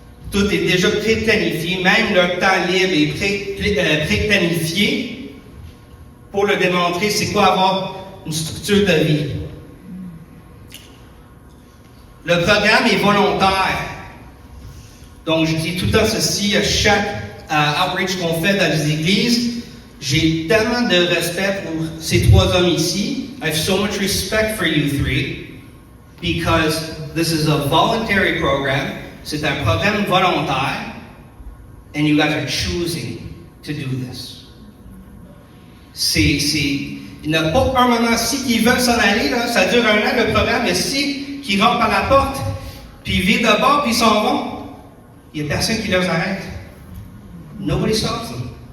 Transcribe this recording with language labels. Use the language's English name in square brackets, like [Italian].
[French] Tout est déjà pré-planifié. Même leur temps libre est pré-planifié pour le démontrer, c'est quoi avoir une structure de vie. Le programme est volontaire. Donc, je dis tout le temps ceci à chaque outreach qu'on fait dans les églises. J'ai tellement de respect pour ces 3 hommes ici. [English] I have so much respect for you 3 because this is a voluntary program. [French] C'est un programme volontaire [English] and you guys are choosing to do this. [French] Il n'y a pas un moment, si ils veulent s'en aller, là, ça dure 1 an le programme, mais si ils rentrent par la porte, puis ils virent de bord, puis ils s'en vont, il n'y a personne qui les arrête. Nobody stops them.